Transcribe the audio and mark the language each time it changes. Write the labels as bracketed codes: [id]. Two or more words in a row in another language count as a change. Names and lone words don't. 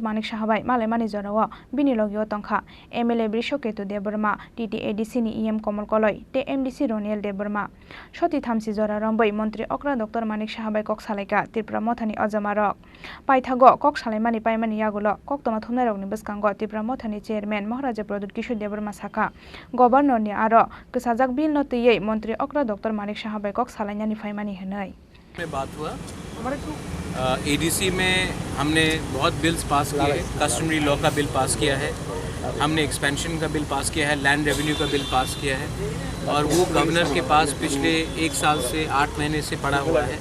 [trp] Manik Saha bai malaimani jorao bini logio tongkha MLA Brishoketu Dev Burma TT ADC ni EM Komal Koloi te MDC Roniel Dev Burma shoti thamsi jora rombai mantri okra Dr. Manik Saha bai kok salaika Tripura Mothani ajamarok paithago kok salaimani paimani yagulo kok toma thumnarok ni bwskango Tripura Mothani chairman Maharaja Pradut Kishore Dev Burma saka governor ni aro kasajak bill no tei mantri okra Dr. Manik Saha bai kok salainani faimani henai [hi] में बात हुआ एडीसी में हमने बहुत बिल्स पास किए हैं। [en] customary law [hi] का बिल पास किया है, हमने एक्सपेंशन का बिल पास किया है, [en] land revenue [hi] का बिल पास किया है और वो गवर्नर के पास पिछले 1 साल से 8 महीने से पड़ा हुआ है।